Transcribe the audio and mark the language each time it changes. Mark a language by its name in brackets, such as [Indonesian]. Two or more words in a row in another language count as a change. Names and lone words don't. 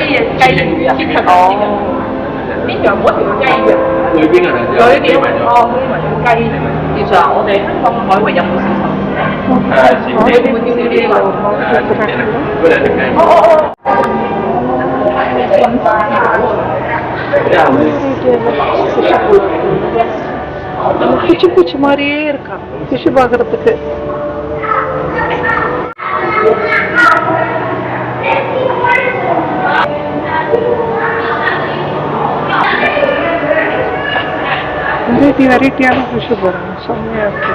[Cantonese] 雞魚啊，呢樣嗰條雞嘅，裏邊啊，有啲點哦，呢啲咪叫雞。其實我哋香港海域有冇小丑？係我哋會叫呢啲嘛？嗰兩隻雞。 [Tamil] குச்சி குச்சி மாதிரியே இருக்கான் ஃபிஷ் பார்க்கறதுக்கு. வெரைட்டியான ஃபிஷ் பாருங்க, செம்மையா இருக்கு.